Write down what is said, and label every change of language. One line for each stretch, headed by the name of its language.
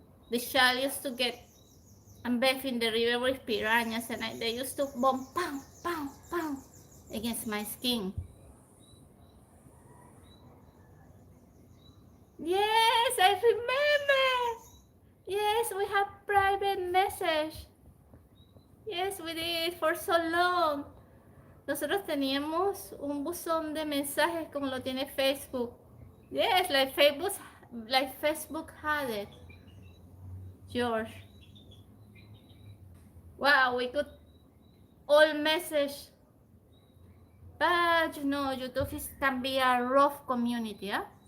English: The child used to get and bathe in the river with piranhas, and they used to bomb, pow, pow, pow. against my skin. Yes, I remember. Yes, we have private message. Yes, we did for so long.
Spanish: Nosotros teníamos un buzón de mensajes como lo tiene Facebook.
English: Yes, like Facebook had it. George. Wow, we could all message. But you know, YouTube can be a rough community, huh?